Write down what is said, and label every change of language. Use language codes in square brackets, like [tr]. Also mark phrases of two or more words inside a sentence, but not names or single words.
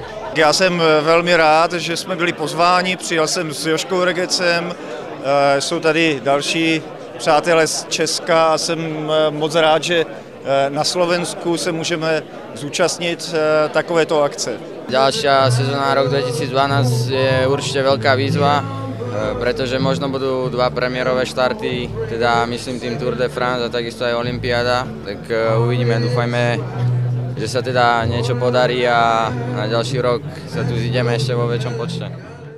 [cs] Já jsem velmi rád, že jsme byli pozváni, přijel jsem s Jožkou Regecem, jsou tady další přátelé z Česka a jsem moc rád, že na Slovensku se můžeme zúčastnit takovéto akce. [sk] Ďalšia sezóna rok 2012 je určite veľká výzva, pretože možno budú dva premiérové štarty, teda myslím tým Tour de France a takisto aj Olympiáda, tak uvidíme, dúfajme, že sa teda niečo podarí a na ďalší rok sa tu zídeme ešte vo väčšom počte.